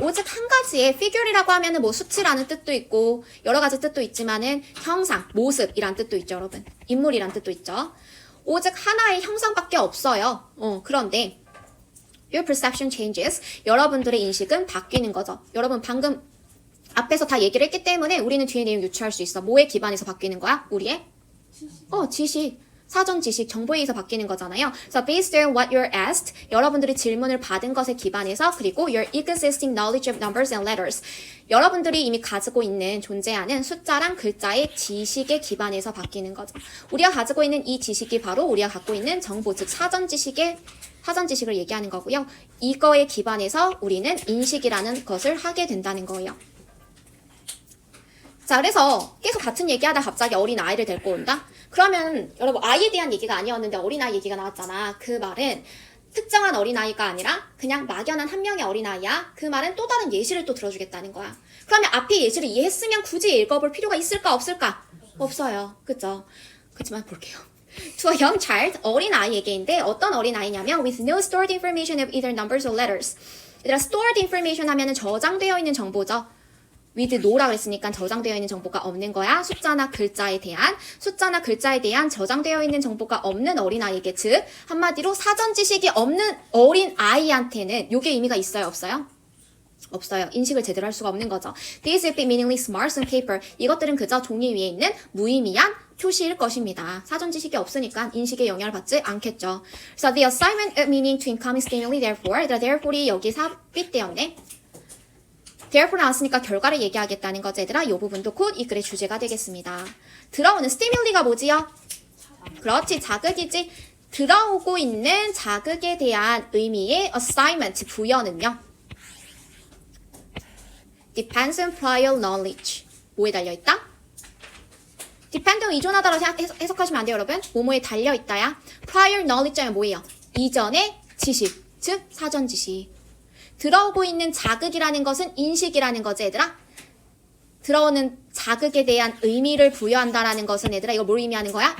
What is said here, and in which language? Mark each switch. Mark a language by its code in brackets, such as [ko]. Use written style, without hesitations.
[ko] 오직 한 가지의 figure이라고 하면은 뭐 수치라는 뜻도 있고 여러 가지 뜻도 있지만은 형상, 모습이란 뜻도 있죠, 여러분. 인물이란 뜻도 있죠. 오직 하나의 형상밖에 없어요. 그런데 [en] your perception changes. [ko] 여러분들의 인식은 바뀌는 거죠. 여러분 방금 앞에서 다 얘기를 했기 때문에 우리는 뒤에 내용 유추할 수 있어. 뭐에 기반해서 바뀌는 거야? 우리의 지식. 사전 지식, 정보에 의해서 바뀌는 거잖아요. [en] So based on what you're asked, [ko] 여러분들이 질문을 받은 것에 기반해서 그리고 [en] your existing knowledge of numbers and letters, [ko] 여러분들이 이미 가지고 있는 존재하는 숫자랑 글자의 지식에 기반해서 바뀌는 거죠. 우리가 가지고 있는 이 지식이 바로 우리가 갖고 있는 정보, 즉 사전 지식을 얘기하는 거고요. 이거에 기반해서 우리는 인식이라는 것을 하게 된다는 거예요. 자, 그래서 계속 같은 얘기하다 갑자기 어린 아이를 데리고 온다? 그러면 여러분 아이에 대한 얘기가 아니었는데 어린아이 얘기가 나왔잖아. 그 말은 특정한 어린아이가 아니라 그냥 막연한 한 명의 어린아이야. 그 말은 또 다른 예시를 또 들어주겠다는 거야. 그러면 앞에 예시를 이해했으면 굳이 읽어볼 필요가 있을까 없을까? 없어요. 그쵸? 그렇지만 볼게요. [en] To a young child, [ko] 어린아이에게인데 어떤 어린아이냐면 [en] with no stored information of either numbers or letters. [ko] 얘들아 stored information 하면은 저장되어 있는 정보죠. with no라 그랬으니까 저장되어 있는 정보가 없는 거야. 숫자나 글자에 대한 저장되어 있는 정보가 없는 어린아이에게, 즉 한마디로 사전 지식이 없는 어린아이한테는 요게 의미가 있어요, 없어요? 없어요. 인식을 제대로 할 수가 없는 거죠. [en] These would be meaningless marks on paper. [ko] 이것들은 그저 종이 위에 있는 무의미한 표시일 것입니다. 사전 지식이 없으니까 인식에 영향을 받지 않겠죠. [en] So the assignment of meaning to incoming stimuli, therefore이 [ko] 여기 삽입되었네. therefore 나왔으니까 결과를 얘기하겠다는 거지, 얘들아. 이 부분도 곧 이 글의 주제가 되겠습니다. 들어오는 스티뮬리가 뭐지요? 그렇지, 자극이지. 들어오고 있는 자극에 대한 의미의 assignment, 부여는요. [en] depends on prior knowledge. [ko] 뭐에 달려있다? depend on 의존하다라고 해석하시면 안 돼요, 여러분. 뭐뭐에 달려있다야. prior knowledge는 뭐예요? 이전의 지식, 즉 사전 지식. 들어오고 있는 자극이라는 것은 인식이라는 거지, 얘들아. 들어오는 자극에 대한 의미를 부여한다라는 것은, 얘들아, 이거 뭘 의미하는 거야?